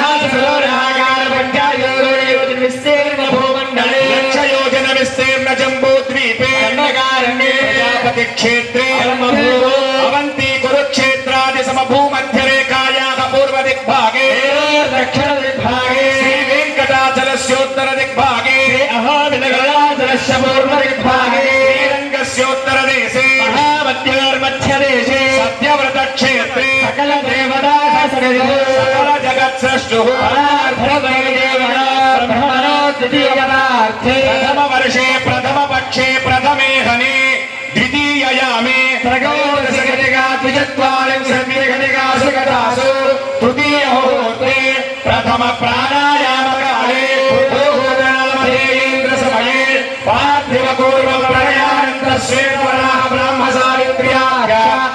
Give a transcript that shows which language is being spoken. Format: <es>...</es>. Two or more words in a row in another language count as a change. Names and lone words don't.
<sa>విస్తీర్ణ జంబూ ద్వీపే ప్రజాపతి క్షేత్రే అవంతి కురుక్షేత్రాది సమభూమధ్యరేఖాయాః పూర్వ దిగ్భాగే దక్షిణ దిగ్భాగే శ్రీ వెంకటాచలస్యోత్తర దిగ్భాగే అహావినగరాచలస్య పూర్వ దిగ్భాగే శ్రీరంగస్యోత్తర దేశే మహామధ్యదేశే సత్యవ్రత క్షేత్రే సకల దేవతా सकल जगत्सृष्टुः प्रथम वर्षे प्रथम पक्षे प्रथमे हने द्वितीययामे तृतीय मुहूर्ते प्रथम प्राणायाम काले समये पार्थिव पूर्व प्रलयानंतर श्वेतवराह ब्रह्म सावित्र्याः</sa>